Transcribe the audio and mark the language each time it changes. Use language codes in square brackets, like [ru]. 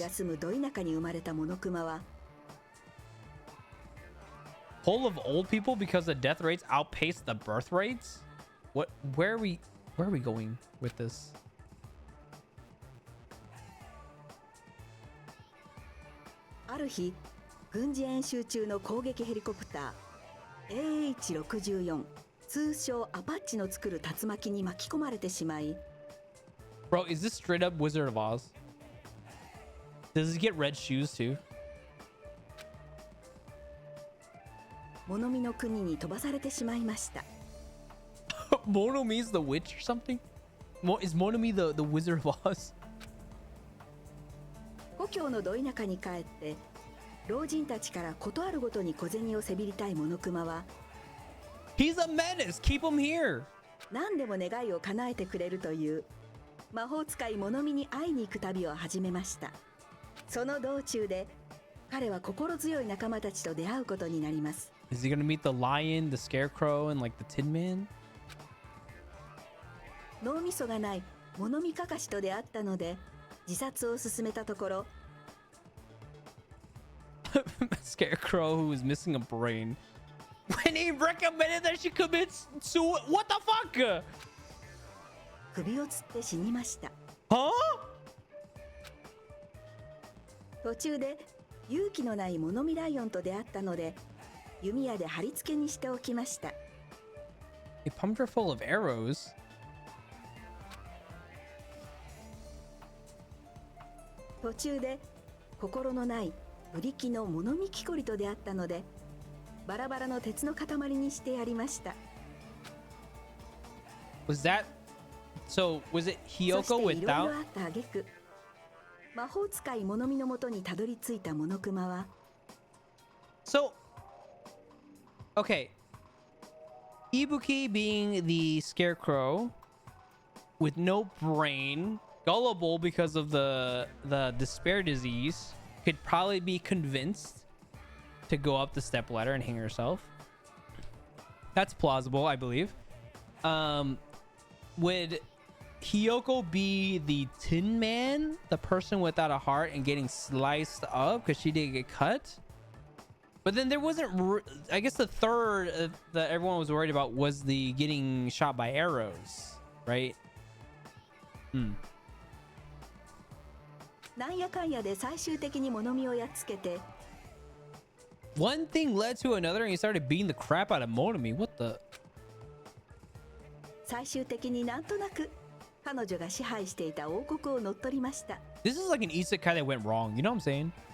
[ja] が住むど田舎に生まれたモノクマは [en] Full of old people because the death rates outpace the birth rates? What? Where are we going with this? [ja] ある日軍事演習中の攻撃ヘリコプター AH-64 通称アパッチの作る竜巻に巻き込まれてしまい [en] Bro, is this straight up Wizard of Oz? Does he get red shoes too? [ja] 物見の国に飛ばされてしまいました [en] Monomi is the witch or something? Is Monomi the Wizard of Oz? [ja] 故郷のど田舎に帰って老人たちからことあるごとに小銭をせびりたいモノクマは [en] He's a menace. Keep him here. [ja] 何でも願いを叶えてくれるという魔法使い物見に会いに行く旅を始めました。その道中で彼は心強い仲間たちと出会うことになります。 [en] Is he gonna meet the lion, the scarecrow, and like the Tin Man? [ja] 脳みそがない物見かかしと出会ったので自殺を進めたところ [en] Scarecrow who is missing a brain. When he recommended that she commits suicide, what the fuck? [ja] 首をつって死にました。 [en] Huh? [ja] 途中で勇気のない物見ライオンと出会ったので弓矢で貼り付けにしておきました。 [en] He pumped her full of arrows. [ja] 途中で心のないブリキの物見木こりと出会ったのでバラバラの鉄の塊にしてやりました。 [en] Was that so? Was it [ja] そしていろいろ [en] without? [ja] あった挙句魔法使い物見のもとにたどり着いたモノクマは [en] So, okay. Ibuki being the scarecrow with no brain, gullible because of the despair disease, could probably be convinced to go up the stepladder and hang herself. That's plausible, I believe. Would Hiyoko be the Tin Man, the person without a heart and getting sliced up because she didn't get cut? But then there wasn't, I guess the third that everyone was worried about was the getting shot by arrows, right? [ja] なんやかんやで最終的に物見をやっつけて [en] One thing led to another and he started beating the crap out of Monomi. What the? [ja] 最終的になんとなく彼女が支配していた王国を乗っ取りました。 [en] This is like an isekai that went wrong. You know what I'm saying?